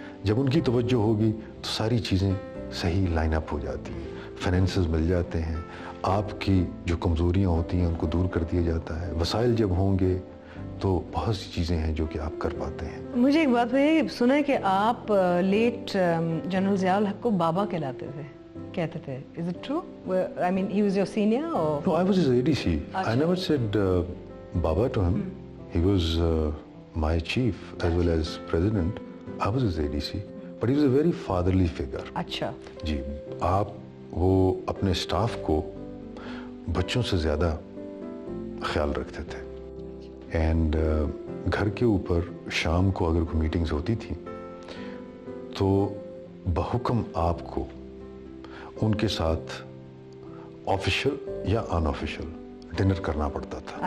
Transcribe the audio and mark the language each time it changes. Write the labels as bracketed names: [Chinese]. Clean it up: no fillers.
[Urdu] جب ان کی توجہ ہوگی تو ساری چیزیں صحیح لائن اپ ہو جاتی ہیں, فائنینسز مل جاتے ہیں, آپ کی جو کمزوریاں ہوتی ہیں ان کو دور کر دیا جاتا ہے. وسائل جب ہوں گے تو بہت سی چیزیں ہیں جو کہ آپ کر پاتے ہیں. مجھے ایک بات بتائیے, سنا ہے کہ آپ لیٹ جنرل ضیاء الحق کو بابا کہلاتے تھے, کہتے تھے. [English] Is it true? I mean, he was your senior or? No, I was his ADC. I never said Baba to him. He was my chief as well as president. I was his ADC. But he was a very fatherly figure. [Urdu] اچھا جی, آپ وہ اپنے staff کو بچوں سے زیادہ خیال رکھتے تھے. اینڈ گھر کے اوپر شام کو اگر کوئی میٹنگز ہوتی تھیں تو بحکم آپ کو ان کے ساتھ آفیشیل یا ان آفیشیل ڈنر کرنا پڑتا تھا.